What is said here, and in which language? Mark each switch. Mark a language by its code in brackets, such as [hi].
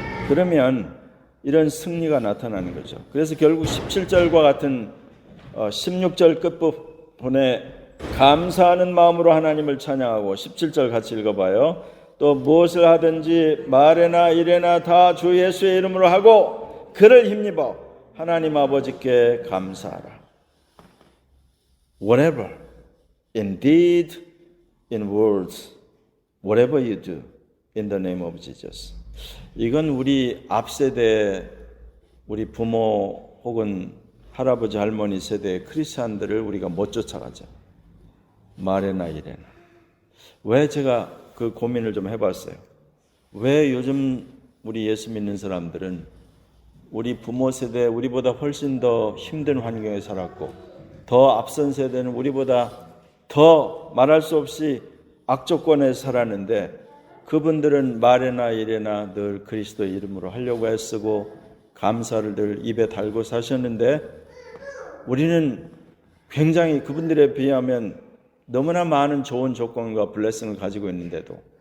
[ko] 그러면 이런 승리가 나타나는 거죠. 그래서 결국 17절과 같은 16절 끝부분에 감사하는 마음으로 하나님을 찬양하고 17절 같이 읽어봐요. 또 무엇을 하든지 말에나 일에나 다 주 예수의 이름으로 하고 그를 힘입어 하나님 아버지께 감사하라. [en] Whatever, in deed, in words, whatever you do, in the name of Jesus. [ko] 이건 우리 앞세대, 우리 부모 혹은 할아버지 할머니 세대의 크리스찬들을 우리가 못 쫓아가죠. 말에나 일에나. 왜 제가 그 고민을 좀 해봤어요. 왜 요즘 우리 예수 믿는 사람들은 우리 부모 세대 우리보다 훨씬 더 힘든 환경에 살았고 더 앞선 세대는 우리보다 더 말할 수 없이 악조건에 살았는데 그분들은 말이나 일이나 늘 그리스도 이름으로 하려고 애쓰고 감사를 늘 입에 달고 사셨는데 우리는 굉장히 그분들에 비하면 너무나 많은 좋은 조건과 블레싱을 가지고 있는데도